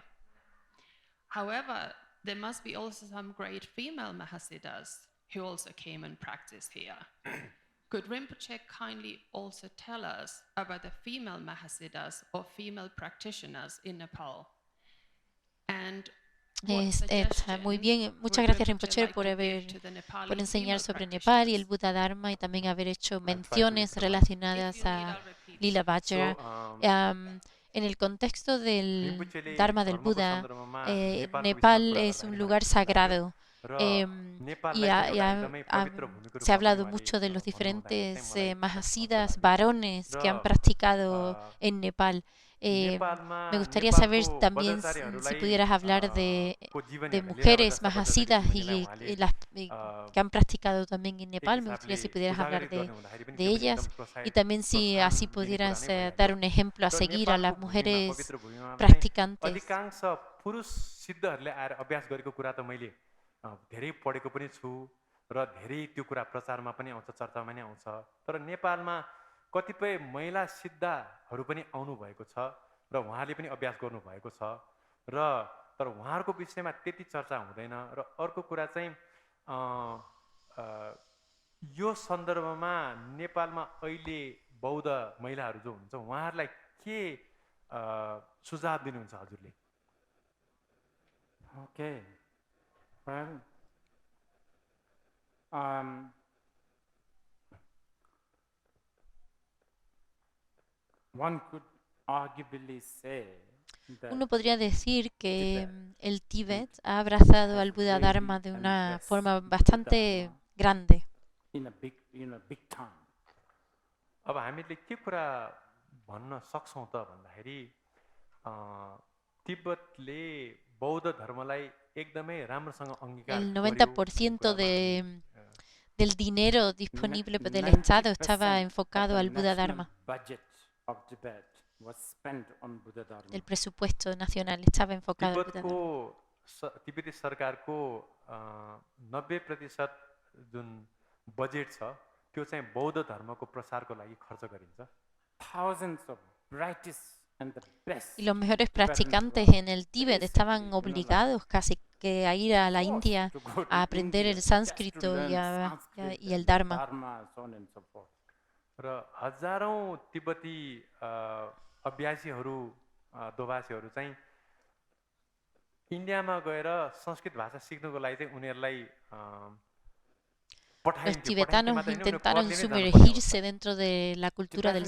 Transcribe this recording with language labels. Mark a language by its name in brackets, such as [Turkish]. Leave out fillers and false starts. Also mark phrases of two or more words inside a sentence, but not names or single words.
[English] However, there must be also some great female Mahasiddhas who also came and practiced here. Could Rinpoche kindly also tell us about the female Mahasiddhas or female practitioners in Nepal? And what [Spanish] Está muy bien. [English] suggestions [Spanish] Muchas [English] would [Spanish] gracias, [English] Rinpoche [Spanish] Rinpoche, [English] like [Spanish] por [English] to [Spanish] haber [English] give to the Nepali [Spanish] por enseñar [English] female [Spanish] sobre Nepal y el [English] practitioners? [Spanish] Buddha Dharma y también haber hecho [English] try to [Spanish] menciones [English] improvise. [Spanish] relacionadas [English] If you need, [Spanish] a [English] I'll repeat. Lila Vajra. [Spanish] En el contexto del [Nepali] Rinpocheले [Spanish] Dharma del [Nepali] धर्मको [Spanish] Buda, [Nepali] सन्दर्भमा नेपालको [Spanish] Nepal [Nepali] विषयमा कुरा [Spanish] es un [Nepali] गर्दाखेरि [Spanish] lugar [Nepali] मलाई के लाग्छ [Spanish] sagrado. [Nepali] र [Spanish] Y [Nepali] नेपाललाई चाहिँ एउटा एकदमै पवित्र भूमिको [Spanish] se ha [Nepali] रूपमा पनि [Spanish] hablado [Nepali] उहाँले [Spanish] mucho de los [Nepali] भन्नुहुँदाखेरि चाहिँ [Spanish] diferentes [Nepali] मलाई [Spanish] mahasidas [Nepali] लाग्यो। [Spanish] varones que han [Nepali] र [Spanish] practicado en Nepal. [Nepali] नेपालमा [Spanish] Me gustaría saber [Nepali] नेपालको [Spanish] también si [Nepali] बज्रचारीहरूलाई [Spanish] pudieras hablar [Nepali] को जीवन [Spanish] de [Nepali] हेर्दा [Spanish] mujeres [Nepali] लीला [Spanish] mahasidas [Nepali] बज्रचारी [Spanish] y [Nepali] उहाँले [Spanish] que han practicado también en [Nepali] एक [Spanish] Nepal. Me gustaría [Nepali] हिसाबले [Spanish] si pudieras hablar [Nepali] उजागरित गर्ने हुँदाखेरि पनि [Spanish] de [Nepali] त्यो पनि [Spanish] ellas [Nepali] एकदम प्रोत्साहित [Spanish] y también si así [Nepali] दिने कुरा [Spanish] pudieras [Nepali] नै भइहाल्यो। [Spanish] dar un ejemplo a [Nepali] र [Spanish] seguir a [Nepali] नेपालको [Spanish] las [Nepali] भूमिमा, [Spanish] mujeres [Nepali] पवित्र भूमिमा पनि [Spanish] practicantes. [Nepali] अधिकांश पुरुष सिद्धहरूले आएर अभ्यास गरेको कुरा त मैले धेरै पढेको पनि छु र धेरै त्यो कुरा प्रचारमा पनि आउँछ, चर्चामा पनि आउँछ। तर नेपालमा कतिपय महिला सिद्धहरू पनि आउनुभएको छ र उहाँले पनि अभ्यास गर्नुभएको छ र तर उहाँहरूको विषयमा त्यति चर्चा हुँदैन। र अर्को कुरा चाहिँ यो सन्दर्भमा नेपालमा अहिले बौद्ध महिलाहरू जो हुनुहुन्छ उहाँहरूलाई के सुझाव दिनुहुन्छ हजुरले? [English] Okay. Well, one could arguably say that [Spanish] Uno podría decir que el Tíbet ha abrazado al Buddha Dharma de una forma bastante grande. [English] in a big time. [Nepali] अब हामीले के कुरा भन्न सक्छौँ त भन्दाखेरि तिब्बतले बौद्ध धर्मलाई एकदमै राम्रोसँग अंगीकार [Spanish] El [Nepali] गर्यो [Spanish] 90% del dinero disponible del Estado estaba enfocado al Buddha Dharma. [English] Budget of Tibet was spent on Buddha Dharma. [Spanish] El presupuesto nacional estaba enfocado al Buddha [Nepali] तिब्बतको [Spanish] Dharma. [Nepali] तिब्बती सरकारको 90% जुन बजेट छ त्यो चाहिँ बौद्ध धर्मको प्रसारको लागि खर्च गरिन्छ। [English] Thousands of brightest and the best [Spanish] Y los mejores practicantes en el Tíbet estaban obligados casi que a ir a la India [English] to go to [Spanish] a aprender [English] India [Spanish] el [English] just to [Spanish] sánscrito [English] learn Sanskrit [Spanish] y el [English] and [Spanish] Dharma. [English] so on and so forth. [Nepali] र हजारौं तिब्बती अभ्यासीहरू दोभाषीहरू चाहिँ इन्डियामा गएर संस्कृत भाषा सिक्नको लागि चाहिँ उनीहरूलाई [Spanish] Los [Nepali] पठाइन्थ्यो। [Spanish] tibetanos [Nepali] मात्रै होइन, उनीहरू [Spanish] intentaron [Nepali] क्लबले नै जानुपर्ने [Spanish] sumergirse dentro de la cultura del